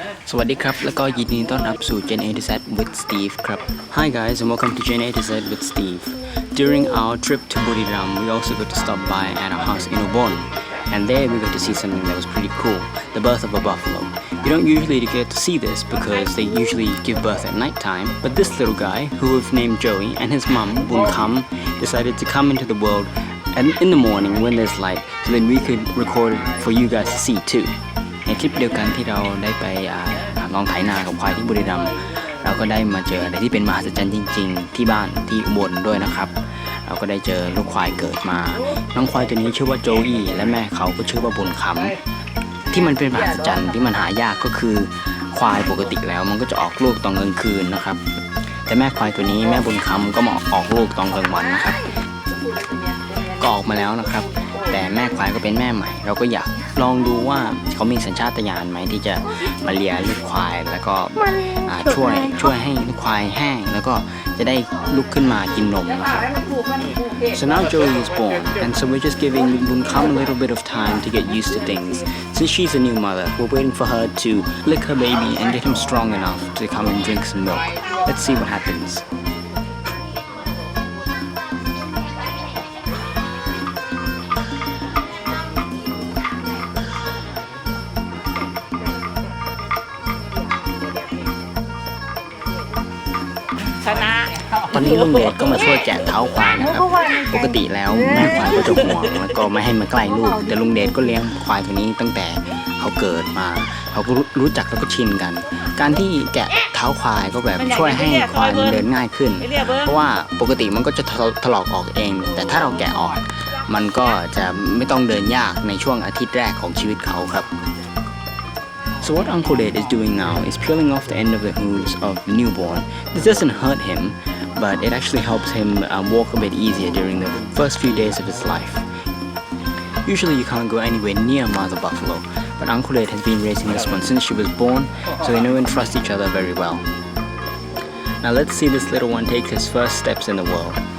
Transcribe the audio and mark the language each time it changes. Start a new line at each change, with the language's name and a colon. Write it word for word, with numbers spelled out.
Thai: สวัสดีครับแล้วก็ยินดีต้อนรับสู่ Gen A to Z with Steve ครับ
English: Hi guys and welcome to Gen A to Z with Steve. During our trip to Buriram, we also got to stop by at our house in Ubon, and there we got to see something that was pretty cool, the birth of a buffalo. You don't usually get to see this because they usually give birth at night time, but this little guy, who we've named Joey, and his mum, Bun Kham, decided to come into the world and in the morning when there's light so then we could record it for you guys to see too.
Thai: ในคลิปเดียวกันที่เราได้ไปลองไถนากับควายที่บุรีรัมย์เราก็ได้มาเจออะไรที่เป็นมหัศจรรย์จริงๆที่บ้านที่อุบลด้วยนะครับเราก็ได้เจอลูกควายเกิดมาน้องควายตัวนี้ชื่อว่าโจอี้และแม่เขาก็ชื่อว่าบุญคำที่มันเป็นมหัศจรรย์ที่มันหายากก็คือควายปกติแล้วมันก็จะออกลูกตอนกลางคืนนะครับแต่แม่ควายตัวนี้แม่บุญคำก็มาออกลูกตอนกลางวันนะครับ ก็ออกมาแล้วนะครับแต่แม่ควายก็เป็นแม่ใหม่เราก็อยากลองดูว่าเขามีสัญชาตญาณไหมที่จะมาเลียลูกควายแล้วก็ช่วยช่วยให้ลูกควายแห้งแล้วก็จะได้ลุกขึ้นมากินนมนะครับ
English: So now Joey is born and so we're just giving Bun Kham a little bit of time to get used to things. Since she's a new mother, we're waiting for her to lick her baby and get him strong enough to come and drink some milk. Let's see what happens.
Thai: ตอนนี้ลุงเดชก็มาช่วยแกะเท้าควายนะครับปกติแล้วแม่ควายก็จะห่วงแล้วก็ไม่ให้มันใกล้ลูกแต่ลุงเดชก็เลี้ยงควายตัวนี้ตั้งแต่เขาเกิดมาเขาก็รู้จักแล้วก็ชินกันการที่แกะเท้าควายก็แบบช่วยให้ควายมันเดินง่ายขึ้นเพราะว่าปกติมันก็จะถลอกออกเองแต่ถ้าเราแกะออกมันก็จะไม่ต้องเดินยากในช่วงอาทิตย์แรกของชีวิตเขาครับ
English: So what Uncle Dad is doing now is peeling off the end of the hooves of the newborn. This doesn't hurt him, but it actually helps him um, walk a bit easier during the first few days of his life. Usually you can't go anywhere near Mother Buffalo, but Uncle Dad has been raising this one since she was born, so they know and trust each other very well. Now let's see this little one take his first steps in the world.